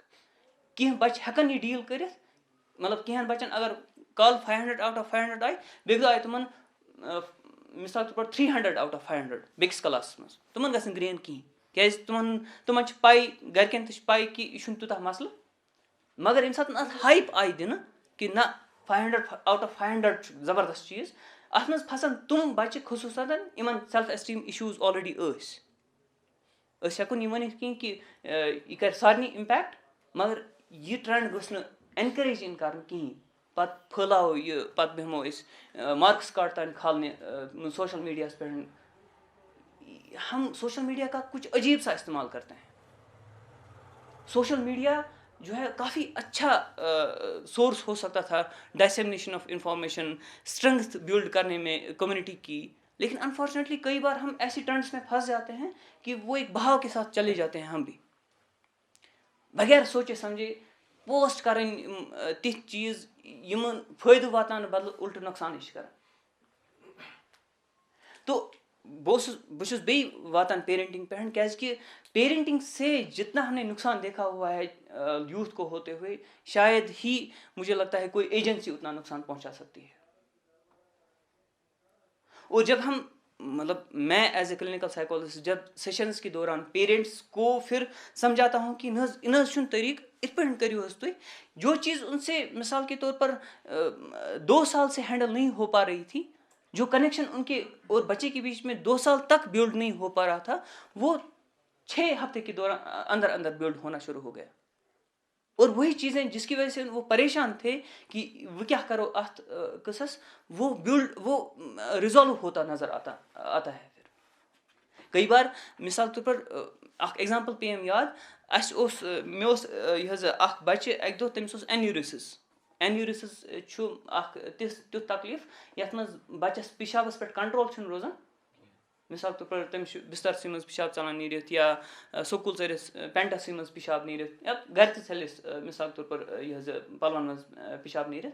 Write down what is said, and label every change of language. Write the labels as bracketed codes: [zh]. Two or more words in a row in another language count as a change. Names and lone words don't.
[ks] کینٛہہ بچہِ ہٮ۪کن یہِ ڈیٖل کٔرِتھ, مطلب کینٛہن بچن اگر کالہٕ 500 [en] out of [ks] 500 آیہِ بیٚکہِ دۄہ آیہِ تِمن [ur] مثال کے طور پر [ks] 300 [en] out of [ks] 500 بیٚکِس کلاسس منٛز, تِمن گژھِ نہٕ گرین کِہینۍ کیازِ تِمن چھِ پاے گرِکٮ۪ن تہِ چھِ پاے کہِ یہِ چھُنہٕ تیوٗتاہ مسلہٕ. مگر ییٚمہِ ساتہٕ اتھ ہایپ آیہِ دِنہٕ کہِ نہ 500 [en] out of [ks] 500 چھُ زبردست چیٖز, اتھ منٛز پھسن تِم بچہِ خصوٗصاً یِمن [en] self esteem issues already [ks] ٲسۍ. أسۍ ہٮ۪کو نہٕ یہِ ؤنِتھ کِہینۍ کہِ یہِ کرِ سارنٕے اِمپیکٹ, مگر یہِ ٹرینڈ گوٚژھ نہٕ اینکریج یِن کرنہٕ کِہینۍ. پتہٕ پھٲلاوو یہِ پتہٕ بیٚہمو أسۍ [en] marks card [ks] تانۍ کھالنہِ سوشل میڈیاہس پٮ۪ٹھ. [ur] ہم [en] social media [ur] کا کچھ عجیب سا استعمال کرتے ہیں. [en] social media [ur] جو ہے کافی اچھا سورس ہو سکتا تھا [en] dissemination of information, strength build [ur] کرنے میں کمیونٹی کی, لیکن انفارچونیٹلی کئی بار ہم ایسی ٹرینڈس میں پھنس جاتے ہیں کہ وہ ایک بہاؤ کے ساتھ چلے جاتے ہیں. ہم بھی بغیر سوچے سمجھے [ks] پوسٹ کرٕنۍ تِتھۍ چیٖز یِمن فٲیدٕ واتناونہٕ بدلہٕ الٹہٕ نۄقصانٕے چھِ کران. تو بہٕ چھُس بیٚیہِ واتان پیرنٹنگ پٮ۪ٹھ کیازکہِ [ur] پیرنٹنگ سے جتنا ہم نے نقصان دیکھا ہوا ہے یوتھ کو ہوتے ہوئے شاید ہی مجھے لگتا ہے کوئی ایجنسی اتنا نقصان پہنچا سکتی ہے. اور جب ہم مطلب میں [en] as a clinical psychologist [ur] جب سیشنز کے دوران پیرنٹس کو پھر سمجھاتا ہوں کہ [ks] نہ حظ چھُنہٕ طریقہ اتھ پٲٹھۍ کٔرِو حظ تُہۍ [ur] جو چیز ان سے مثال کے طور پر 2 سال سے ہینڈل نہیں ہو پا رہی تھی, جو کنیکشن ان کے اور بچے کے بیچ میں 2 سال تک بلڈ نہیں ہو پا رہا تھا وہ 6 ہفتے کے دوران اندر بلڈ ہونا شروع ہو گیا. اور وہی چیزیں جس کی وجہ سے وہ پریشان تھے کہ وہ کیا کرو [ks] اتھ قصص, [ur] وہ بلڈ وہ ریزالو ہوتا نظر آتا ہے. پھر کئی بار مثال کے طور پر [ks] اکھ ایگزامپل پے مےٚ یاد, مےٚ اوس یہِ حظ اکھ بچہِ اکہِ دۄہ تٔمِس اوس اینیورسس اینیورسز چھُ اکھ تیُتھ تکلیٖف یَتھ منٛز بَچَس پِشابَس پٮ۪ٹھ کنٹرول چھُنہٕ روزان. مِثال طور پر تٔمِس چھُ بِسترسٕے منٛز پِشاب ژَلان نیٖرِتھ یا سکوٗل ژٔرِس پینٹَسٕے منٛز پِشاب نیٖرِتھ یا گرِ تہِ ژَلٮ۪س مِثال طور پر یہِ حظ پَلوَن منٛز پِشاب نیٖرِتھ.